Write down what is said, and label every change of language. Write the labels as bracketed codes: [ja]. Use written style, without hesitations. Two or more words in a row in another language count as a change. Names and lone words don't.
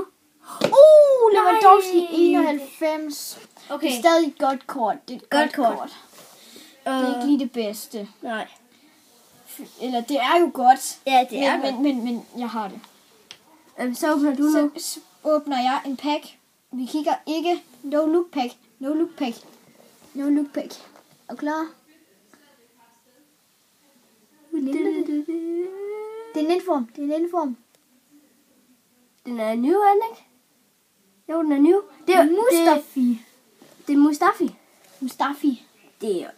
[da] Lewandowski 91. Okay. Det er stadig et godt kort. Det er et godt kort. Det er ikke lige det bedste. Nej. Eller det er jo godt. Ja, det er godt. Men jeg har det. Så åbner du nu. Så åbner jeg en pack. Vi kigger ikke. [en] No look pack. [da] Er du klar? Det er en inform. Den er new, er den ikke? Jo, den er new. Det er Mustafi. Det er Mustafi. Det er...